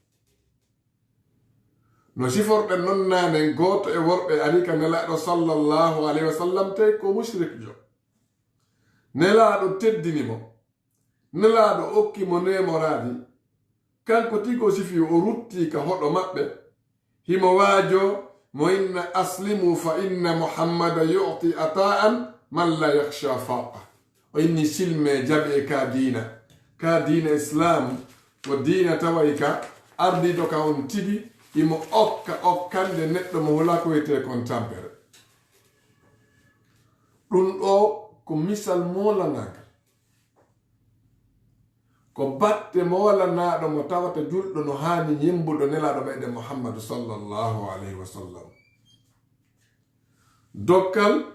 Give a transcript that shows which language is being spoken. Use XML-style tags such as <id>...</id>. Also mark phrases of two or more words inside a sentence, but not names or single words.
<ff>no siforɗen non nanen goto e worɓe arika nelaɗo</ff> <ar>صلى الله عليه وسلم</ar> <ff>tawi ko mushrik jo nelaɗo teddinimo nelaɗo okkimo nemoradi kanko tigo sifi o rutti ka hoɗo maɓɓe himo waajo mo</ff> <ar>إن أسلموا فإن محمدا يعطي عطاء من لا يخشى فاقة</ar> <ff>o inni silme jaɓe ka diina islam ko diina taway ka ardiɗo ka on tigi imo okkande neɗɗo mo wala ko wiyete kon tampere ɗum ɗo ko misal molanagal ko batte molanaɗo mo tawata julɗo no hani yembuɗo nelaɗo meɗen muhammadu</ff> <ar>صلى الله عليه وسلم</ar> <ff>dokkal</ff>